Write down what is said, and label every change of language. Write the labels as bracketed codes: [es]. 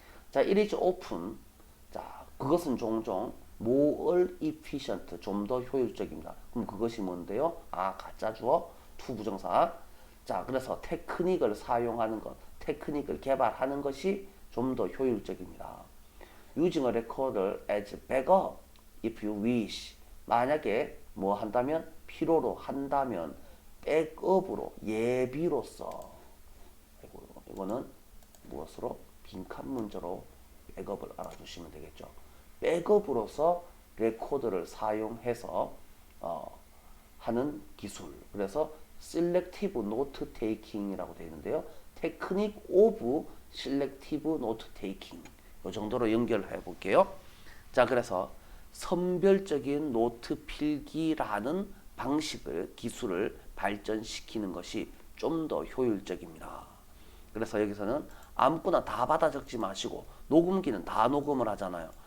[en] 자, it is often. [ko] 자, 그것은 종종 [en] more efficient, [ko] 좀 더 효율적입니다. 그럼 그것이 뭔데요? 가짜 주어, to 부정사. 자, 그래서 테크닉을 사용하는 것, 테크닉을 개발하는 것이 좀 더 효율적입니다. [en] Using a recorder as backup, if you wish. [ko] 만약에 뭐 한다면? 필요로 한다면 백업으로, 예비로서. 이거는 무엇으로? 빈칸 문제로 백업을 알아두시면 되겠죠. 백업으로서 레코더를 사용해서 하는 기술. 그래서 [en] selective note taking [ko] 이라고 되어 있는데요. [en] technique of selective note taking. [ko] 이 정도로 연결해 볼게요. 자, 그래서 선별적인 노트 필기라는 방식을, 기술을 발전시키는 것이 좀 더 효율적입니다. 그래서 여기서는 아무거나 다 받아 적지 마시고 녹음기는 다 녹음을 하잖아요.